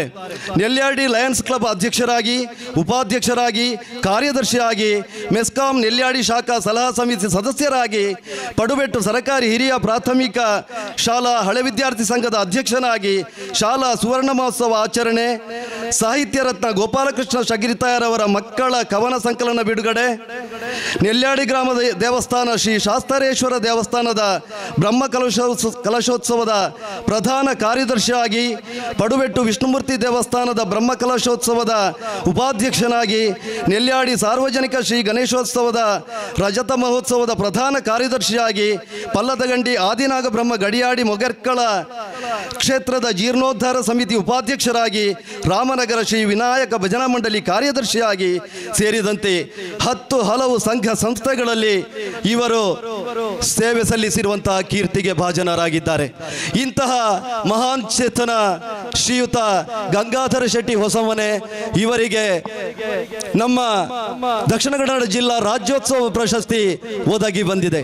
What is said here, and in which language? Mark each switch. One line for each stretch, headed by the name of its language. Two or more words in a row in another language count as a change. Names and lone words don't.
Kannada: ನೆಲ್ಯಾಡಿ ಲಯನ್ಸ್ ಕ್ಲಬ್ ಅಧ್ಯಕ್ಷರಾಗಿ, ಉಪಾಧ್ಯಕ್ಷರಾಗಿ, ಕಾರ್ಯದರ್ಶಿಯಾಗಿ, ಮೆಸ್ಕಾಂ ನೆಲ್ಯಾಡಿ ಶಾಖಾ ಸಲಹಾ ಸಮಿತಿ ಸದಸ್ಯರಾಗಿ, ಪಡುಬೆಟ್ಟು ಸರ್ಕಾರಿ ಹಿರಿಯ ಪ್ರಾಥಮಿಕ ಶಾಲಾ ಹಳೆ ವಿದ್ಯಾರ್ಥಿ ಸಂಘದ ಅಧ್ಯಕ್ಷನಾಗಿ, ಶಾಲಾ ಸುವರ್ಣ ಮಹೋತ್ಸವ ಆಚರಣೆ, ಸಾಹಿತ್ಯ ರತ್ನ ಗೋಪಾಲಕೃಷ್ಣ ಶಗಿರಿತಾಯರವರ ಮಕ್ಕಳ ಕವನ ಸಂಕಲನ ಬಿಡುಗಡೆ, ನೆಲ್ಯಾಡಿ ಗ್ರಾಮದ ದೇವಸ್ಥಾನ ಶ್ರೀ ಶಾಸ್ತಾರೇಶ್ವರ ದೇವಸ್ಥಾನದ ಬ್ರಹ್ಮ ಕಲಶೋತ್ಸವದ ಪ್ರಧಾನ ಕಾರ್ಯದರ್ಶಿಯಾಗಿ, ಪಡುಬೆಟ್ಟು ವಿಷ್ಣುಮೂರ್ತಿ ದೇವಸ್ಥಾನದ ಬ್ರಹ್ಮ ಕಲಶೋತ್ಸವದ ಉಪಾಧ್ಯಕ್ಷನಾಗಿ, ನೆಲ್ಯಾಡಿ ಸಾರ್ವಜನಿಕ ಶ್ರೀ ಗಣೇಶೋತ್ಸವದ ರಜತ ಮಹೋತ್ಸವದ ಪ್ರಧಾನ ಕಾರ್ಯದರ್ಶಿಯಾಗಿ, ಪಲ್ಲದಗಂಡಿ ಆದಿನಾಗ ಬ್ರಹ್ಮ ಗಡಿಯಾಡಿ ಮೊಗರ್ಕಳ ಕ್ಷೇತ್ರದ ಜೀರ್ಣೋದ್ಧಾರ ಸಮಿತಿ ಉಪಾಧ್ಯಕ್ಷರಾಗಿ, ರಾಮನಗರ ಶ್ರೀ ವಿನಾಯಕ ಭಜನಾ ಮಂಡಳಿ ಕಾರ್ಯದರ್ಶಿಯಾಗಿ ಸೇರಿದಂತೆ 10 ಹಲವು ಸಂಘ ಸಂಸ್ಥೆಗಳಲ್ಲಿ ಇವರು ಸೇವೆ ಸಲ್ಲಿಸಿರುವಂತಹ ಕೀರ್ತಿಗೆ ಭಾಜನರಾಗಿದ್ದಾರೆ. ಇಂತಹ ಮಹಾನ್ ಚೇತನ ಶ್ರೀಯುತ ಗಂಗಾಧರ ಶೆಟ್ಟಿ ಹೊಸಮನೆ ಇವರಿಗೆ ನಮ್ಮ ದಕ್ಷಿಣ ಕನ್ನಡ ಜಿಲ್ಲಾ ರಾಜ್ಯೋತ್ಸವ ಪ್ರಶಸ್ತಿ ಒದಗಿ ಬಂದಿದೆ.